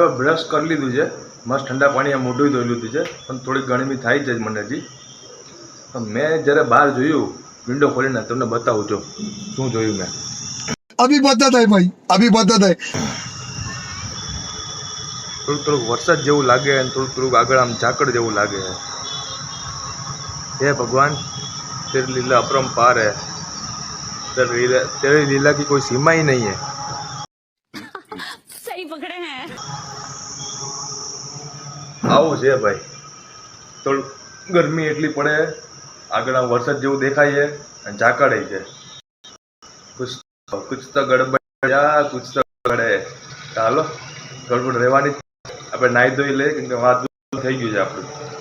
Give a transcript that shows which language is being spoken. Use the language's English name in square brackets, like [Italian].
[Gujarati] હવે બ્રશ કરી લીધું છે, મસ્ત ઠંડા પાણીએ મોઢું ધોઈ લીધું છે, પણ થોડી ગરમી થાય છે મને હજી। મેં જ્યારે બહાર જોયું વિન્ડો ખોલીને, તમને બતાવું છું શું જોયું મેં। [Hindi] अभी बता है भाई, अभी बता है। [Gujarati] થોડુંક વરસાદ જેવું લાગે અને થોડુંક આગળ આમ ઝાકળ જેવું લાગે। [Hindi] હે ભગવાન તેરી લીલા अपरंपार है, तेरी लीला की कोई सीमा ही नहीं है। सही पकड़े हैं। [Gujarati] આવું છે ભાઈ, થોડું ગરમી એટલી પડે, આગળ આમ વરસાદ જેવું દેખાય છે અને ઝાકળે છે। [Hindi] કુછ તો ગડબડ, કુછ તો ગડે। [Gujarati] ચાલો ગડબડ રહેવાની, આપણે નાહી ધોઈ લઈએ, કેમ કે વાત થઈ ગયું છે આપણું।